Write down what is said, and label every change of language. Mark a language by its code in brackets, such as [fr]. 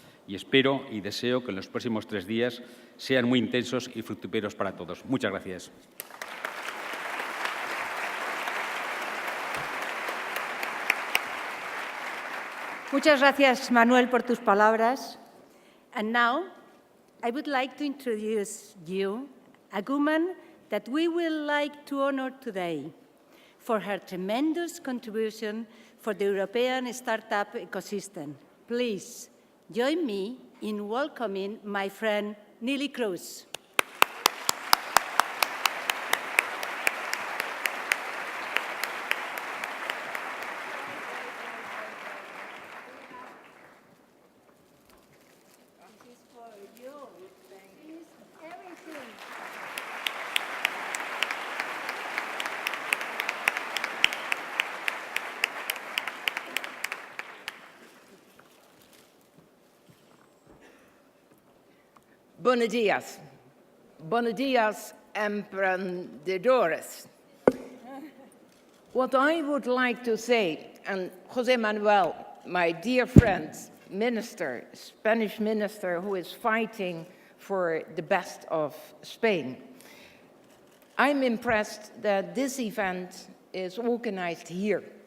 [es] Y espero y deseo que en los próximos 3 días sean muy intensos y fructíferos para todos. Muchas gracias. Muchas gracias, Manuel, por tus palabras. [en] And now, I would like to introduce you a woman that we will like to honor today for her tremendous contribution for the European startup ecosystem. Please join me in welcoming my friend Neelie Kroes. [es] Buenos días. Buenos días, emprendedores. [en] What I would like to say, and José Manuel, my dear friend, minister, Spanish minister who is fighting for the best of Spain, I'm impressed that this event is organized here.